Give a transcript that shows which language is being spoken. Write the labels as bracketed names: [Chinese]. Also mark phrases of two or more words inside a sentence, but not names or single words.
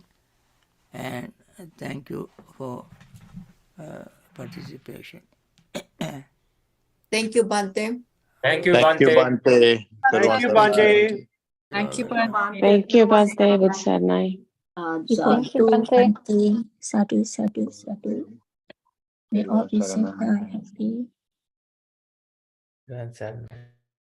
[English] And thank you for participation. Thank you, Bhante. Thank you, Thank you, Bhante. Bhante. Thank you, Bhante. Thank you, Bhante. Thank you, Bhante. Good sadnai. Thank you, Sadhu, Bhante. [Pali] Bhante. Sadhu, sadhu, sadhu. [English] May all be safe and happy. Good, Sadhu.